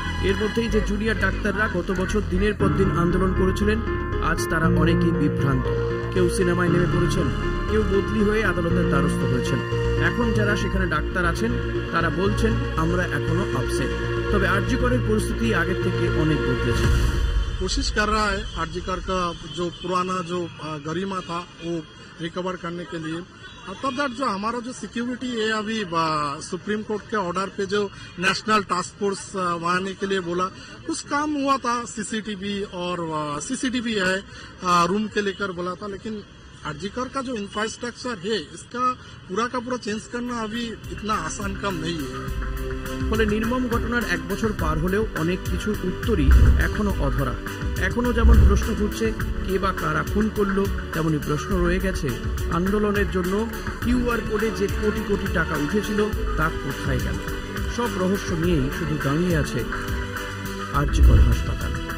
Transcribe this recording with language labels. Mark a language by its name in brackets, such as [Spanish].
[Bangla] এর মধ্যেই যে জুনিয়র ডাক্তাররা গত বছর দিনের পর দিন আন্দোলন করেছিলেন, আজ তারা অনেকেই বিভ্রান্ত। কেউ সিনেমায় নেমে পড়েছেন, কেউ বদলি হয়ে আদালতের দ্বারস্থ হয়েছেন। এখন যারা সেখানে ডাক্তার আছেন তারা বলছেন আমরা এখনো আপসেট। তবে আরজি করের পরিস্থিতি আগের থেকে অনেক বদলেছে। [Hindi] कोशिश कर रहा है आरजी कर का जो पुराना जो गरिमा था वो रिकवर करने के लिए। आफ्टर दैट जो हमारा जो सिक्योरिटी है, अभी सुप्रीम कोर्ट के ऑर्डर पे जो नेशनल टास्क फोर्स बनाने के लिए बोला, कुछ काम हुआ था। सीसीटीवी और सीसीटीवी है रूम के लेकर बोला था, लेकिन आरजीकर का जो इंफ्रास्ट्रक्चर है इसका पूरा का पूरा चेंज करना अभी इतना आसान काम नहीं है। [Bangla] ফলে নির্মম ঘটনার 1 বছর পার হলেও অনেক কিছুর উত্তরই এখনো অধরা। এখনো যেমন প্রশ্ন ঘুরছে কে বা কারা খুন করলো, তেমনি প্রশ্ন রয়ে গেছে আন্দোলনের জন্য কিউআর কোডে যে কোটি কোটি টাকা উঠেছিল তা কোথায় গেল। সব রহস্য নিয়েই শুধু দাঁড়িয়ে আছে আরজি কর হাসপাতাল।